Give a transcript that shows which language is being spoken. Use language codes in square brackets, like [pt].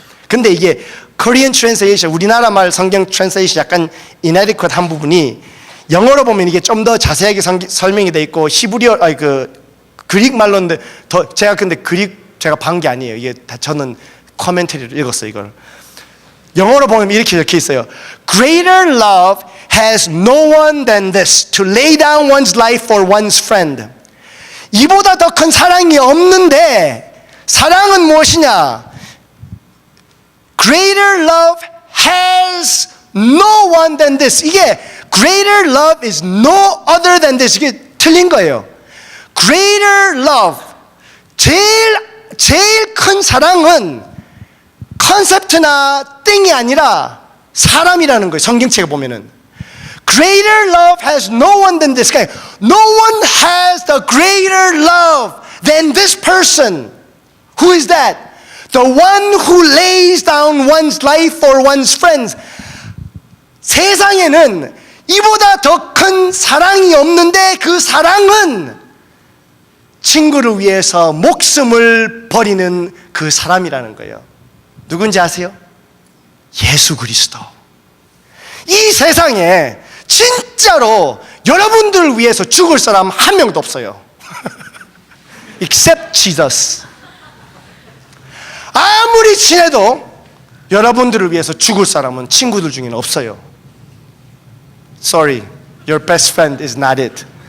[ko] 근데 이게 [en] Korean translation, [ko] 우리나라 말 성경 translation 약간 [en] inadequate [ko] 한 부분이, 영어로 보면 이게 좀 더 자세하게 설명이 돼 있고, 히브리어, 그릭 말로인데 제가 근데 그릭 제가 반 게 아니에요. 이게 다 저는 코멘터리를 읽었어요, 이걸. 영어로 보면 이렇게 적혀 있어요. [en] Greater love has no one than this, to lay down one's life for one's friend. [ko] 이보다 더 큰 사랑이 없는데, 사랑은 무엇이냐? [en] Greater love has no one than this. [ko] 이게 [en] greater love is no other than this. [ko] 이게 틀린 거예요. [en] Greater love, [ko] 제일 큰 사랑은 컨셉트나 띵이 아니라 사람이라는 거예요. 성경책에 보면은 [en] Greater love has no one than this. [ko] 그러니까 [en] no one has the greater love than this person. Who is that? The one who lays down one's life for one's friends. [ko] 세상에는 이보다 더 큰 사랑이 없는데, 그 사랑은 친구를 위해서 목숨을 버리는 그 사람이라는 거예요. 누군지 아세요? 예수 그리스도. 이 세상에 진짜로 여러분들을 위해서 죽을 사람 한 명도 없어요. [en] Except Jesus. [ko] 아무리 친해도 여러분들을 위해서 죽을 사람은 친구들 중에는 없어요. [en] Sorry, your best friend is not it.